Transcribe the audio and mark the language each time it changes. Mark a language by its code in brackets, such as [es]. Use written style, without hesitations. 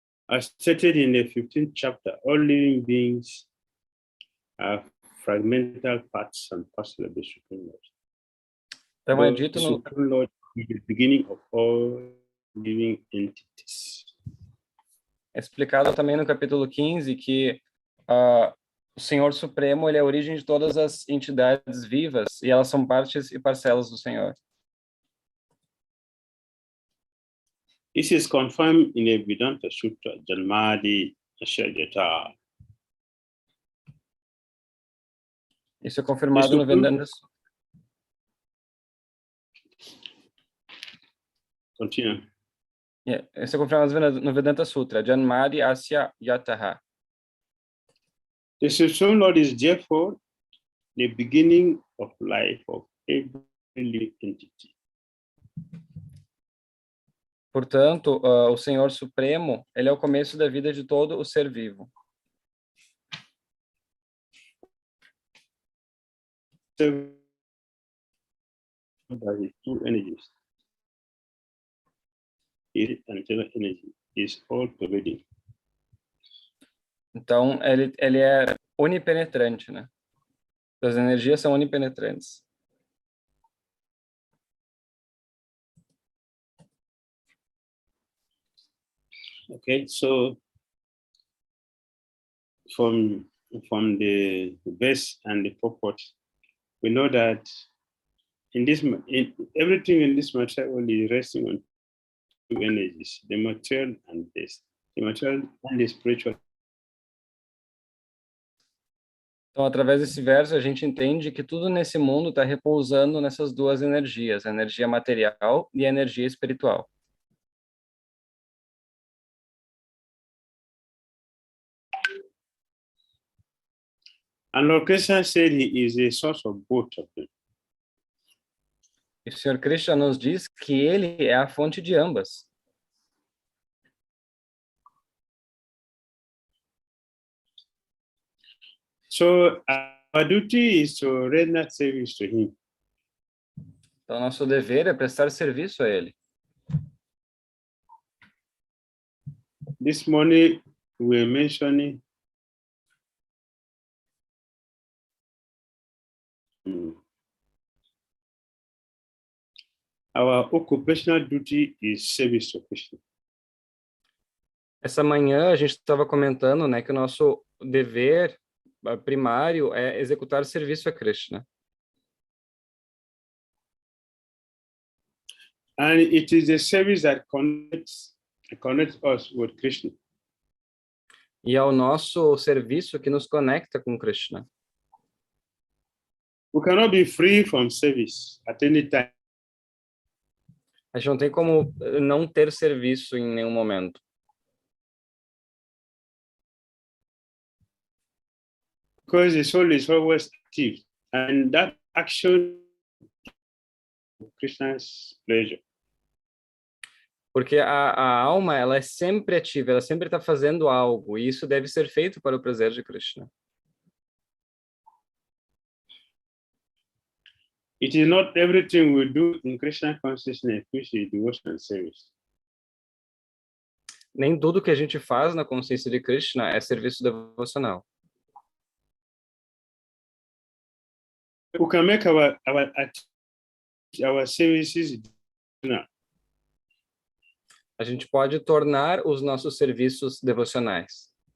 [en] As stated in the 15th chapter, all living beings are fragmental parts and parcels of the Supreme Lord. [pt] Então é [en] The [pt] dito no [en] Supreme Lord is the beginning of all living entities. [pt] É explicado também no capítulo 15 que o Senhor Supremo ele é a origem de todas as entidades vivas e elas são partes e parcelas do Senhor. [en] This is confirmed in the Vedanta Sutra, Janmadi Asya. [pt] Isso é confirmado no Vedanta Sutra. [en] Continue. [pt] Isso é confirmado no Vedanta Sutra, Janmadi Asya Yataha. [en] The Supreme Lord is therefore the beginning of life of every living entity. [pt] Portanto, o Senhor Supremo, ele é o começo da vida de todo o ser vivo. [en] By two energies. Spirit and eternal energy is all pervading. [pt] Então, ele é onipenetrante, né? As energias são onipenetrantes. [en] Okay, so from the verse and the purport, we know that everything in this material is resting on two energies, the material and the spiritual. [pt] Então, através desse verso, a gente entende que tudo nesse mundo está repousando nessas duas energias, a energia material e a energia espiritual. [en] And Lord Krishna said he is a source of both of them. [pt] E o Senhor Krishna nos diz que ele é a fonte de ambas. [en] So our duty is to render service to him. [pt] Então, nosso dever é prestar serviço a ele. [en] This morning we were mentioning our occupational duty is service to Krishna. [pt] Essa manhã a gente estava comentando, né, que o nosso dever primário é executar serviço a Krishna. [en] And it is the service that connects us with Krishna. [pt] E é o nosso serviço que nos conecta com Krishna. [en] We cannot be free from service at any time. [pt] A gente não tem como não ter serviço em nenhum momento. [en] Because the soul is always active, and that action is Krishna's pleasure. [pt] Porque a alma, ela é sempre ativa, ela sempre está fazendo algo, e isso deve ser feito para o prazer de Krishna. [en] It is not everything we do in Krishna consciousness which is devotion and service. [pt] Nem tudo que a gente faz na consciência de Krishna é serviço devocional. [en] We can make our services devotional. [pt] A gente pode tornar os nossos serviços devocionais.